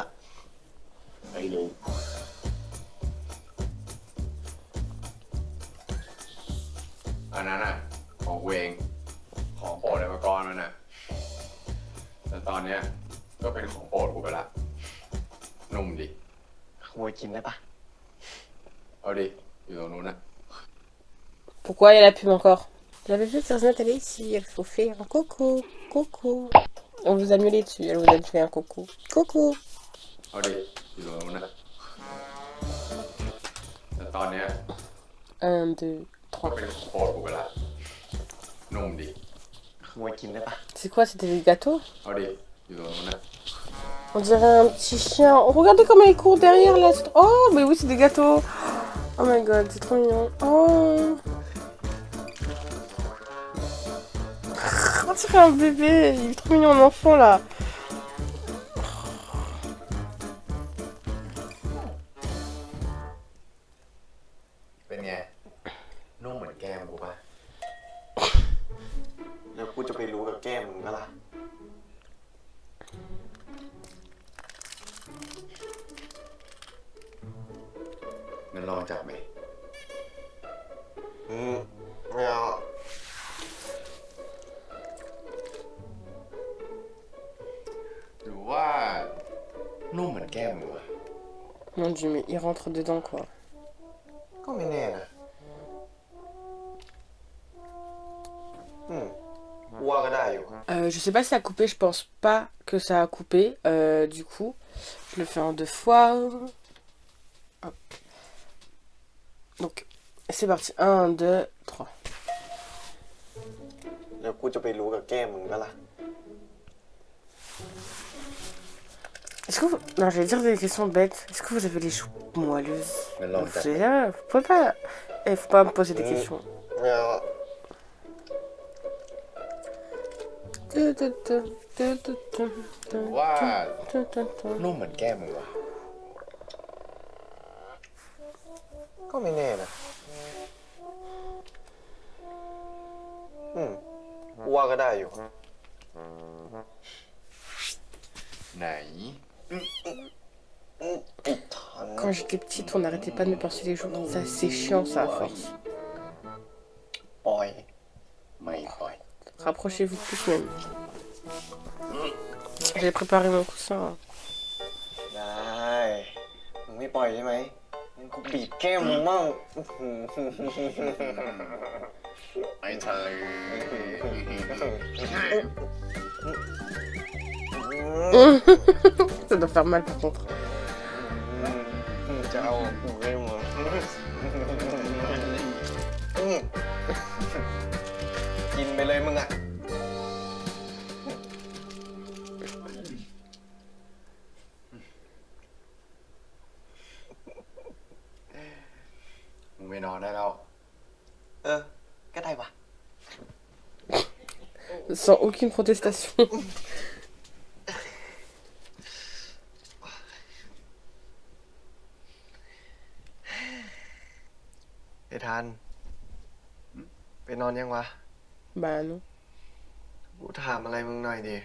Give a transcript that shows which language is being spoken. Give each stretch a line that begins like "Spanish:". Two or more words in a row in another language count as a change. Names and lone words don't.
Thai: ไปเลยอันนั้นอ่ะ ของกูเอง ของโปรดหอยประกรณ์มันอ่ะ แต่ตอนเนี้ยก็เป็นของโปรดกูไปละ นุ่มดิ ขโมยกินได้ปะ เอาดิ อยู่ตรงนู้นนะ
French: Pourquoi il y a la pub encore? J'avais vu que Internet elle est ici, il faut faire un coucou, coucou. On vous a miaulé dessus, elle vous a fait un coucou. Coucou.
Thai: เอาดิ อยู่ตรงนู้นนะ แต่ตอนเนี้ย 1, 2, ก็ 3. เป็นของโปรดกูไปละ นุ่มดิ ขโมยกินได้ปะ
French: C'est quoi, c'était des gâteaux?
Thai: เอาดิ อยู่ตรงนู้นนะ
French: On dirait un petit chien. Oh, regardez comment il court derrière là. Oh, mais oui, c'est des gâteaux.
English: Oh my god,
French: c'est trop mignon. Oh. On dirait un bébé. Il est trop mignon, un enfant là.
Thai: เป็นไง นุ่มเหมือนแก้มกูปะ แล้วกูจะไปรู้กับแก้มมึงก็ล่ะ งั้นลองจับไหม ไม่เอา หรือว่า นุ่มเหมือนแก้มมึงวะ
French: Mon dieu, mais il rentre dedans quoi.
Thai: ก็ไม่แน่นะกูว่าก็ได้อยู่
French: Je sais pas si ça a coupé, je pense pas que ça a coupé. Du coup, je le fais en 2 fois. Hop. Donc, c'est parti. 1, 2, 3.
Thai: แล้วกูจะไปรู้กับแก้มมึงก็ล่ะ
French: Est-ce que vous... Non, j'allais dire des questions bêtes. Est-ce que vous avez les joues moelleuses? Mais non, Vous savez, vous pouvez pas... Eh, faut pas me poser des questions.
Thai: ไม่เอา ว่า นุ่มเหมือนแก้มมึงวะ ก็ไม่แน่นะกูว่าก็ได้อยู่ ไหน
French: Quand j'étais petite, on n'arrêtait pas de me pincer les joues. Ça, c'est chiant, ça, à force.
Thai: ปล่อย ไม่ปล่อย
French: Rapprochez-vous plus même. J'ai préparé mon coussin.
Thai: ได้ มึงไม่ปล่อยใช่ไหมมึงกูบีบแก้มมึงมั่ง ไอ้ทะเล
French: Ça doit faire mal par contre.
Thai: จะเอากูได้มั้งกินไปเลยมึงอ่ะ มึงไปนอนได้แล้ว ก็ได้ปะ
French: Sans aucune protestation.
Thai: ไอ้ทันไปนอนยังวะ
French: Bah non.
Thai: กูถามอะไรมึงหน่อยดิ